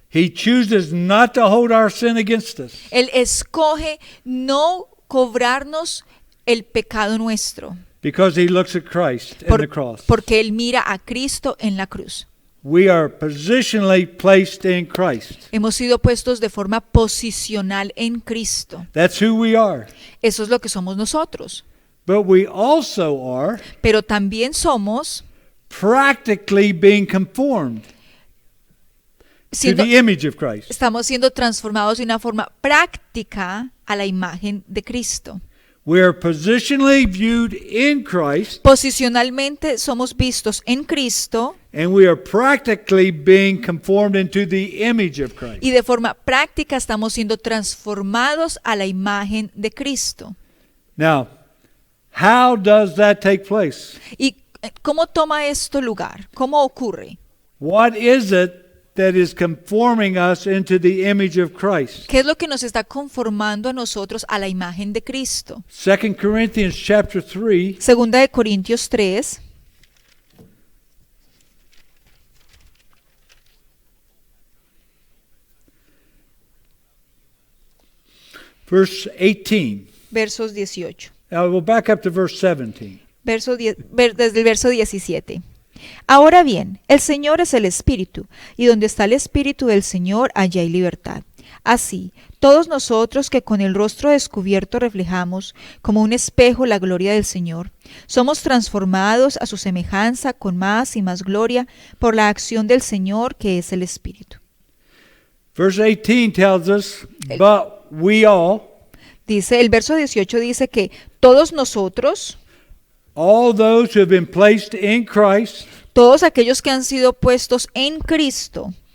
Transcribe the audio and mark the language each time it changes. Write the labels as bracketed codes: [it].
[en] He chooses not to hold our sin against us. [es] Él escoge no cobrarnos el pecado nuestro. [en] Because he looks at Christ in the cross. [es] Porque Él mira a Cristo en la cruz. [en] We are positionally placed in Christ. [es] Hemos sido puestos de forma posicional en Cristo. [en] That's who we are. [es] Eso es lo que somos nosotros. [en] But we also are [es] Pero también somos [en] practically being conformed to the image of Christ. [es] estamos siendo transformados de una forma práctica a la imagen de Cristo. [en] We are positionally viewed in Christ, [es] Posicionalmente somos vistos en Cristo [en] and we are practically being conformed into the image of Christ. [es] y de forma práctica estamos siendo transformados a la imagen de Cristo. [en] Now, how does that take place? [es] ¿Y cómo toma esto lugar? ¿Cómo ocurre? [en] What is it that is conforming us into the image of Christ? [es] ¿Qué es lo que nos está conformando a nosotros a la imagen de Cristo? [en] 2 Corinthians chapter 3, [es] Segunda de Corintios 3, [en] verse 18. [es] versos 18. [en] We'll back up to verse 17. [es] Desde el verso 17. Ahora bien, el Señor es el Espíritu, y donde está el Espíritu del Señor, allá hay libertad. Así, todos nosotros que con el rostro descubierto reflejamos como un espejo la gloria del Señor, somos transformados a su semejanza con más y más gloria por la acción del Señor que es el Espíritu. [en] Verse 18 tells us, but we all, [es] Dice, el verso 18 dice que todos nosotros, [en] all those who have been placed in Christ, [es] todos aquellos que han sido puestos en Cristo,